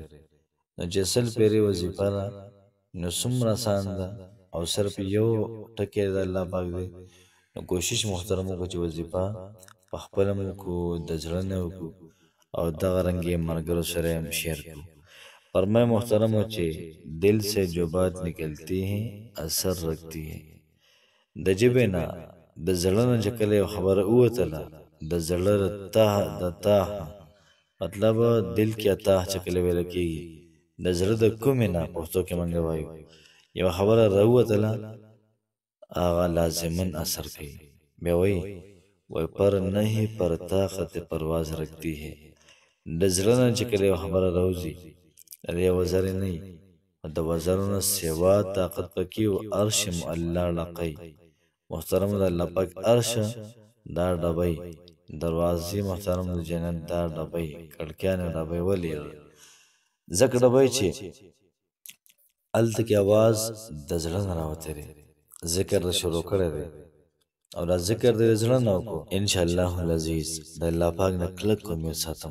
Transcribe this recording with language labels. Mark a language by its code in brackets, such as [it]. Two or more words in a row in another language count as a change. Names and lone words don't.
[ps] نو چې 100 پیرې وظیفه ده نو څومره آسان ده او صرف یو ټکی د الله پاک دی. نو کوشش محترمو کو چې وظیفه په خپله مو وکړو، د زړه نه وکړو او دغه رنګ یې ملګرو سره هم شیر کړو. [ur] فرمائے [ps] محترمو چې [ur] دل سے جو بات نکلتی ہے اثر رکھتی ہے. [ps] د ژبې نه د زړه نه چې کله یو خبره ووتله د زړه د تاه مطلب دل کې تاه چې کله ویل کېږي د زړه د کومې نه پښتو کې موږ وایو یو خبره راووتله هغه لازمن اثر کوي. بیا وایي [ur] پر نہیں پر طاقت پرواز رکھتی ہے. [ps] د زړه نه چې کله یو خبره راوځي د یو وزرې نه وي د وزرو نه سوا طاقت پکې و عرش الله لقی. محترم د الله پاک عرش دا ډبۍ دروازې محترم د جنت دا ډبۍ کړکیانې ډبۍ ولې ځکه ډبۍ چې هلته کې اواز د زړه نه راوتی دی، ذکر د شروع کړی دی او دا ذکر د زړه نه وکړو [ar] انشاءالله العزیز [ps] د الله پاک نه کلک امید ساتم.